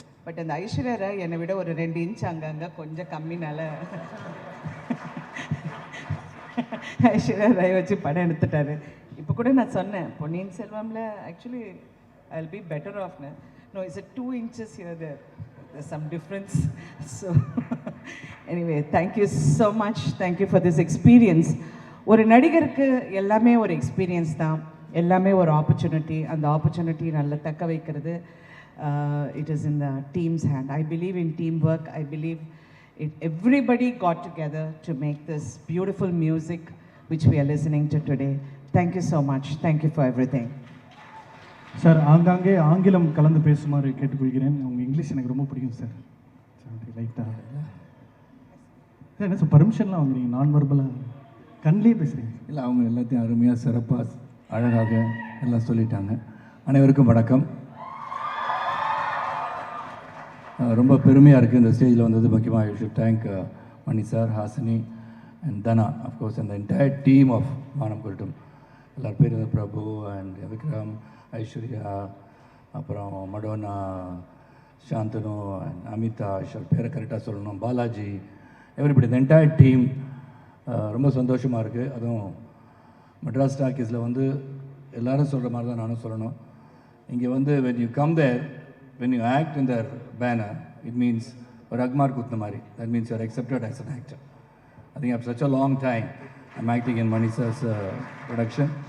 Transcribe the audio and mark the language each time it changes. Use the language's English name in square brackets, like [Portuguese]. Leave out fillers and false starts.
[Tamil] But அந்த ஐஸ்வர்யா ராய் என்னை விட ஒரு 2 இன்ச் அங்கங்கே கொஞ்சம் கம்மினால ஐஸ்வர்யா ராய் வச்சு படம் எடுத்துட்டாரு. இப்போ கூட நான் சொன்னேன் பொன்னியின் செல்வம்ல [English] Actually I will be better off no it's 2 inches here there's some difference. So anyway, thank you so much. Thank you for this experience. [Tamil] ஒரு நடிகருக்கு எல்லாமே ஒரு எக்ஸ்பீரியன்ஸ் தான், எல்லாமே ஒரு ஆப்பர்ச்சுனிட்டி. அந்த ஆப்பர்ச்சுனிட்டி நல்லா தக்க வைக்கிறது [English] it is in the team's hand. I believe in teamwork. I believe everybody got together to make this beautiful music which we are listening to today. Thank you so much. Thank you for everything. [Tamil] Sir, ஆங்காங்கே ஆங்கிலம் கலந்து பேசுமாறு கேட்டுக்கொள்கிறேன். உங்கள் English எனக்கு ரொம்ப பிடிக்கும் sir. லைட்டாக sir என்ன சார் பர்மிஷன்லாம் வாங்குறீங்க? நான் வர்பலாக கண்லேயே பேசுகிறீங்க. இல்லை, அவங்க எல்லாத்தையும் அருமையாக சிறப்பாக அழகாக எல்லாம் சொல்லிட்டாங்க. அனைவருக்கும் வணக்கம். ரொம்ப பெருமையாக இருக்குது இந்த ஸ்டேஜில் வந்தது. முக்கியமாக [English] you should thank [Tamil] money sir, Hasini and Dhana, of course அந்த என்டையர் டீம் ஆஃப் வானம் குருட்டும். எல்லார் பேர் பிரபு அண்ட் விக்ரம், ஐஸ்வர்யா, அப்புறம் மடோனா, சாந்தனு அண்ட் அமிதா, ஈஸ்வர் பேரை கரெக்டாக சொல்லணும், பாலாஜி, எவ்ரிபடி இந்த என்டையர் டீம். ரொம்ப சந்தோஷமாக இருக்குது. அதுவும் மெட்ராஸ் டாக்கீஸில் வந்து எல்லோரும் சொல்கிற மாதிரி தான் நானும் சொல்லணும். இங்கே வந்து [English] when you come there, when you act in their banner, it means [Tamil] ஒரு அக்மார் குத்துன மாதிரி. [English] That means you are accepted as an actor. I think after such a long time I'm acting in Mani sir's production.